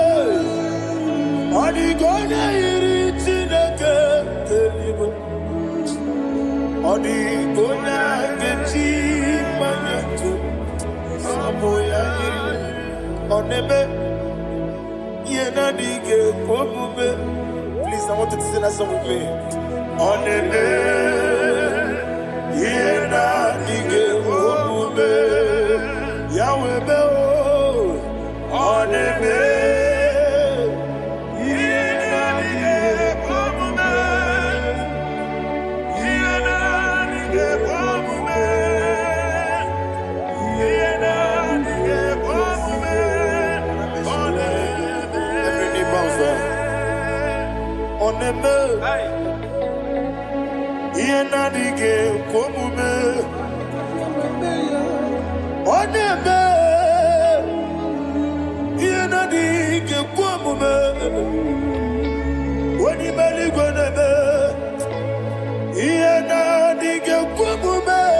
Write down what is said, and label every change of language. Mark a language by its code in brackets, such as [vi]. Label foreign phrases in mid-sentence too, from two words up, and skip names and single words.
[ig] Ọ dịghị onye yiri Chineke eluigwe. Ọ dịghị onye ga-eji mmanya ntụ sabụ ya yiri. Ọ na-eme ihe na-adịghị ekwe omume. [en] Please, I want you to sing that song with me. [ig] Ọ na-eme ihe na-adịghị ekwe omume. Ya wee mee o. Ọ na-eme ihe na-adịghị ekwe omume. Ihe na-adịghị ekwe omume. Ihe na-adịghị ekwe omume. Ọ na-eme. [en] Every knee bows down. [ig] Ọ na-eme ihe na-adịghị ekwe omume. Ọ na-eme ihe na-adịghị ekwe omume. Onye ime eluigwe na-eme ihe na-adịghị ekwe omume.